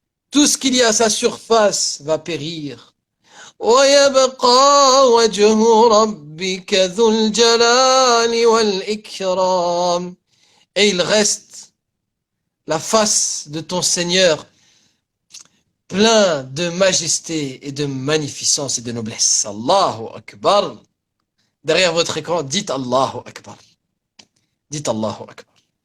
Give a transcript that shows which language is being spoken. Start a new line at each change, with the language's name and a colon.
French: Tout ce qu'il y a à sa surface va périr.
Arabic: ويبقى وجه ربك ذو الجلال والإكرام.
French: Et il reste la face de ton Seigneur plein de majesté et de magnificence et de noblesse. Allahu Akbar. Derrière votre écran, dites Allahu Akbar. Dites Allahu Akbar.